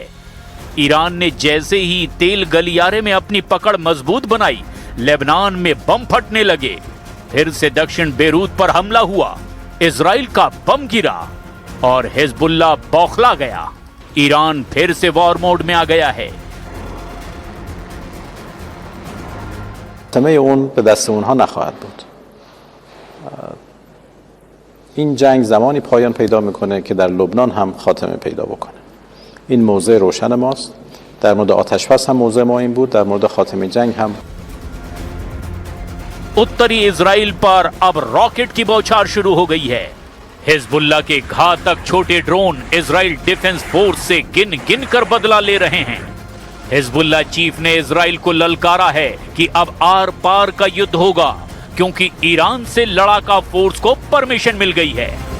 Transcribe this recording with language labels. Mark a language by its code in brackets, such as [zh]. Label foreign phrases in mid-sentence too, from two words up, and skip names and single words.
[hi] ईरान ने जैसे ही तेल गलियारे में अपनी पकड़ मजबूत बनाई, लेबनान में बम फटने लगे। फिर से दक्षिण बेरूत पर हमला हुआ, इजराइल का बम गिरा और हिजबुल्लाह बौखला गया। ईरान फिर से [en] war mode [hi] में आ गया है। [fa] خاتمه اون به دست اونها نخواهد بود. این جنگ زمانی پایان پیدا میکنه که در لبنان هم خاتمه پیدا بکنه. این موضع روشن ماست. در مورد آتش‌بس هم موضع ما این بود، در مورد خاتمه جنگ هم. [hi] उत्तरी इजराइल पर अब रॉकेट की बौछार शुरू हो गई है। हिजबुल्लाह के घातक छोटे ड्रोन इजराइल डिफेंस फोर्स से गिन गिन कर बदला ले रहे हैं। हिजबुल्लाह चीफ ने इजराइल को ललकारा है कि अब आर पार का युद्ध होगा, क्योंकि ईरान से लड़ाका फोर्स को परमिशन मिल गई है।